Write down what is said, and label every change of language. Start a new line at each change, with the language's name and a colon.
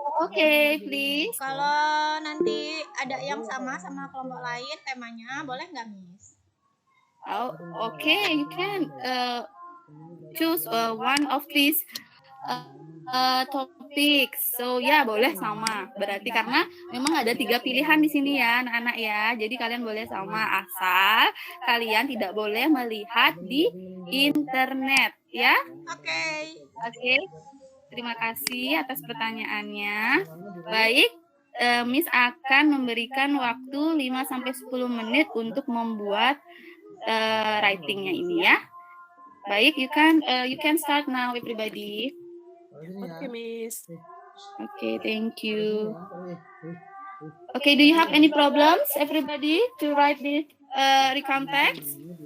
English: Okay, please.
Indonesian: kalau nanti ada yang sama kelompok lain temanya, boleh nggak Miss?
English: Oh, okay. You can choose one of these topics. So
Indonesian: ya boleh sama. Berarti karena memang ada 3 pilihan di sini ya anak-anak ya. Jadi kalian boleh sama asal kalian tidak boleh melihat di internet ya. Oke. Oke. Terima kasih atas pertanyaannya. Baik, Miss akan memberikan waktu 5-10 menit untuk membuat writingnya ini ya.
English: Baik, you can start now everybody. Okay, Miss. Okay, thank you. Okay, do you have any problems everybody to write this recount text?